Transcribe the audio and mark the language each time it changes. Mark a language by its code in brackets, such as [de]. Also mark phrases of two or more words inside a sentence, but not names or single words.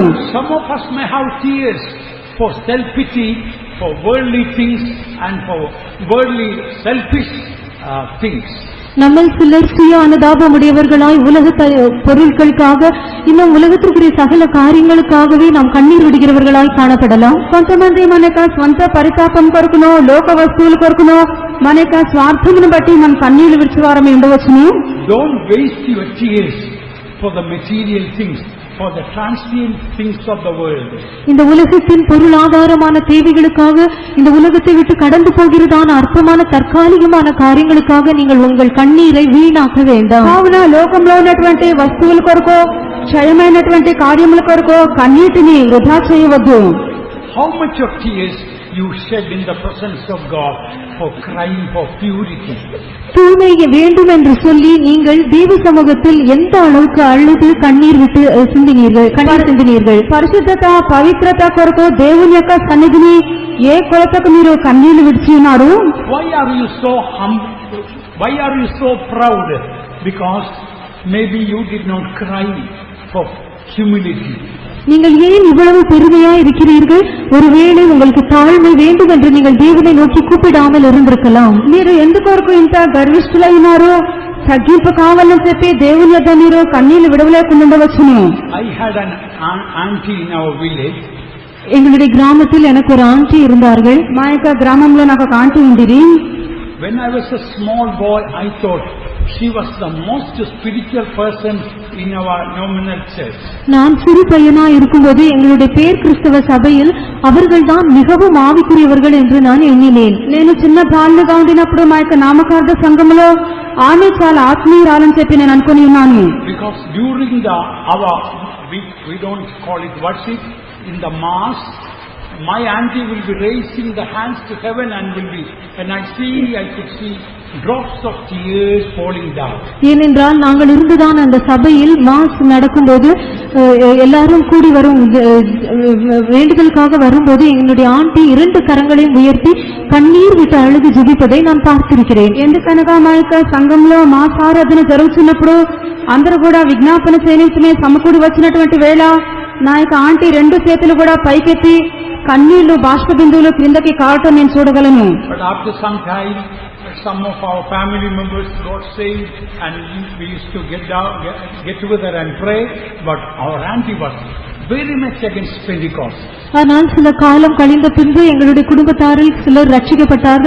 [en] Some of us may have tears for self-pity, for worldly things and for worldly selfish things. [ta] நம்ம சிலர் சுய அனுதாபமுடையவர்களாய் உலக பொருட்களுக்காக இன்னும் உலகத்திற்குரிய சகல காரியங்களுக்காகவே நாம் கண்ணீர் விடுகிறவர்களாய் காணப்படலாம். [te] కొంతమంది మన యొక్క స్వంత పరితాపం కొరకునో లోక వస్తువుల కొరకునో మన యొక్క స్వార్థమును బట్టి మనం కన్నీళ్లు విడిచేవారమే ఉండవచ్చును. [en] Don't waste your tears for the material things, for the transient things of the world. [ta] இந்த உலகத்தின் பொருளாதாரமான தேவைகளுக்காக, இந்த உலகத்தை விட்டு கடந்து போகிறதான அற்பமான தற்காலிகமான காரியங்களுக்காக நீங்கள் உங்கள் கண்ணீரை வீணாக்க வேண்டாம். [te] కావున లోకంలో ఉన్నటువంటి వస్తువుల కొరకు క్షయమైనటువంటి కార్యముల కొరకు కన్నీటిని వృధా చేయవద్దు. [en] How much of tears you shed in the presence of God for crying for purity? [ta] தூய்மை வேண்டும் என்று சொல்லி நீங்கள் தேவ சமூகத்தில் எந்த அளவுக்கு அழுது கண்ணீர் விட்டு சிந்தினீர்கள். [te] పరిశుద్ధత పవిత్రత కొరకు దేవుని యొక్క సన్నిధిని ఏ కొలతకు మీరు కన్నీళ్లు విడిచి ఉన్నారు? [en] Why are you so humble? Why are you so proud? Because maybe you did not cry for humility. [ta] நீங்கள் ஏன் இவ்வளவு பெருமையா இருக்கிறீர்கள்? ஒருவேளை உங்களுக்கு தாழ்மை வேண்டும் என்று நீங்கள் தேவனை நோக்கி கூப்பிடாமல் இருந்திருக்கலாம். [te] మీరు ఎందుకొరకు ఇంత గర్విష్ఠులైనారు? తగ్గింపు కావాలని చెప్పి దేవుని యొద్ద మీరు కన్నీళ్లు విడవలేకుండా ఉండవచ్చును. [en] I had an auntie in our village. [ta] எங்களுடைய கிராமத்தில் எனக்கு ஒரு ஆண்டி இருந்தார்கள். [te] మా యొక్క గ్రామంలో నాకు ఒక ఆంటీ ఉండిరి. [en] When I was a small boy, I thought she was the most spiritual person in our nominal church. [ta] நான் சிறு பையனா இருக்கும்போது எங்களுடைய பேர் கிறிஸ்தவ சபையில் அவர்கள்தான் மிகவும் ஆவிக்குரியவர்கள் என்று நான் எண்ணினேன். [te] నేను చిన్న బాలుగా ఉండినప్పుడు మా యొక్క నామకార్థ సంఘములో ఆమె చాలా ఆత్మీయురాలని చెప్పి నేను అనుకుని ఉన్నాను. [en] Because during our we don't call it worship, in the mass, my auntie will be raising the hands to heaven and will be, and I could see drops of tears falling down. [ta] ஏனென்றால் நாங்கள் இருந்துதான் அந்த சபையில் மாஸ் நடக்கும்போது எல்லாரும் கூடி வரும் வேண்டுதலுக்காக வரும்போது எங்களுடைய ஆண்டி 2 கரங்களையும் உயர்த்தி கண்ணீர் விட்டு அழுது ஜெபிப்பதை நான் பார்த்திருக்கிறேன். [te] ఎందుకనగా మా యొక్క సంఘంలో మాస్ ఆరాధన జరుగుతున్నప్పుడు అందరూ కూడా విజ్ఞాపన చేయనిచమే సమకూడి వచ్చినటువంటి వేళ నా యొక్క ఆంటీ 2 చేతులు కూడా పైకెత్తి కన్నీళ్లు బాష్ప బిందువులు క్రిందకి కావటం నేను చూడగలను. [en] But after some time, some of our family members got saved and we used to get together and pray, but our auntie was very much against Pentecost. [ta] ஆனால் சில காலம் கழிந்த பின்பு எங்களுடைய குடும்பத்தாரில் சிலர் ரட்சிக்கப்பட்டார்கள்.